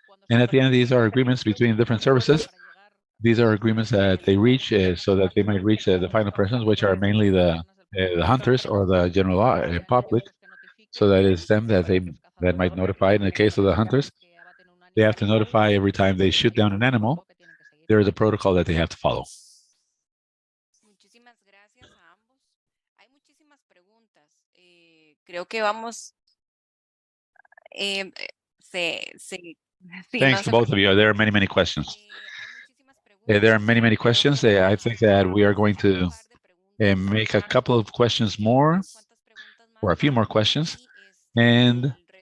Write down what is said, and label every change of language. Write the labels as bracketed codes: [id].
[en] And at the end, these are agreements between different services. These are agreements that they reach so that they might reach the final persons, which are mainly the hunters or the general public. So that is them that might notify. In the case of the hunters, they have to notify every time they shoot down an animal. There is a protocol that they have to follow. [es] Muchísimas gracias a ambos. Hay muchísimas preguntas. Creo que vamos. [en] Thanks to both of you. There are many questions. There are many questions. I think that we are going to make a couple of questions more, or a few more questions, and